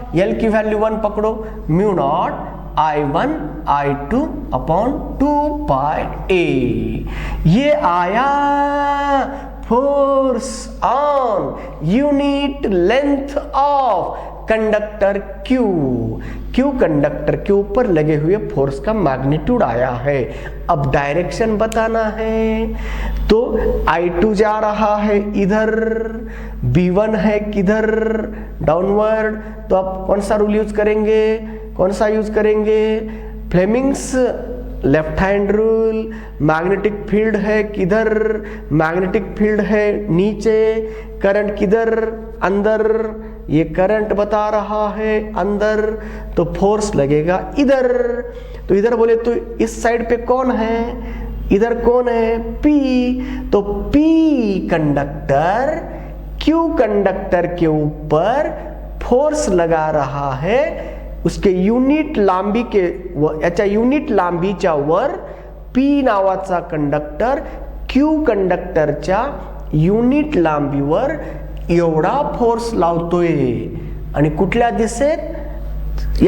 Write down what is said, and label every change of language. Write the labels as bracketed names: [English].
[Hindi] L की value 1 पकड़ो, mu naught I1 I2 upon 2 pi A। ये आया force on unit length of conductor Q conductor के ऊपर लगे हुए फोर्स का मैग्नीट्यूड आया है। अब डायरेक्शन बताना है, तो I2 जा रहा है इधर, B1 है किधर? डाउनवर्ड। तो आप कौन सा रूल यूज करेंगे? कौन सा यूज करेंगे? Fleming's left hand rule. Magnetic field है किधर? मैग्नेटिक फील्ड है नीचे, करंट किधर? अंदर। ये करंट बता रहा है अंदर, तो फोर्स लगेगा इधर। तो इधर बोले तो इस साइड पे कौन है? इधर कौन है? P। तो P कंडक्टर Q कंडक्टर के ऊपर फोर्स लगा रहा है, उसके युनिट लांबी के [Marathi] याच्या युनिट लांबीच्या वर P नावाचा कंडक्टर Q कंडक्टरच्या युनिट लांबीवर एवढा फोर्स लावतोय, आणि कुठल्या दिशेत?